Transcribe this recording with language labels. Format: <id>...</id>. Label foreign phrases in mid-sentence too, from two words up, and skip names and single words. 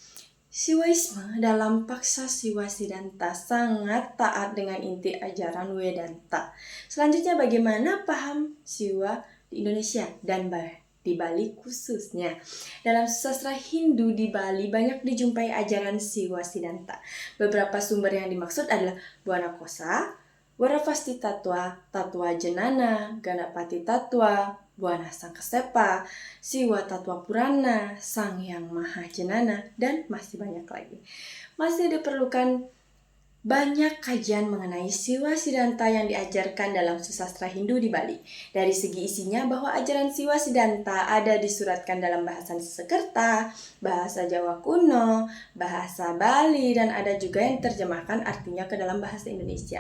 <id>Siwaisme dalam paksa Siwa Siddhanta sangat taat dengan inti ajaran Vedanta. Selanjutnya bagaimana paham Siwa di Indonesia dan di Bali khususnya. Dalam sastra Hindu di Bali banyak dijumpai ajaran Siwa Siddhanta. Beberapa sumber yang dimaksud adalah Buana Kosa, Warapasti Tatwa, Tatwa Jenana, Ganapati Tatwa, Buana Sangkasepa, Siwa Tatwa Purana, Sang Yang Maha Jenana, dan masih banyak lagi. Masih diperlukan banyak kajian mengenai Siwa Siddhanta yang diajarkan dalam sastra Hindu di Bali. Dari segi isinya bahwa ajaran Siwa Siddhanta ada disuratkan dalam bahasa Sanskerta, bahasa Jawa kuno, bahasa Bali, dan ada juga yang terjemahkan artinya ke dalam bahasa Indonesia.</id>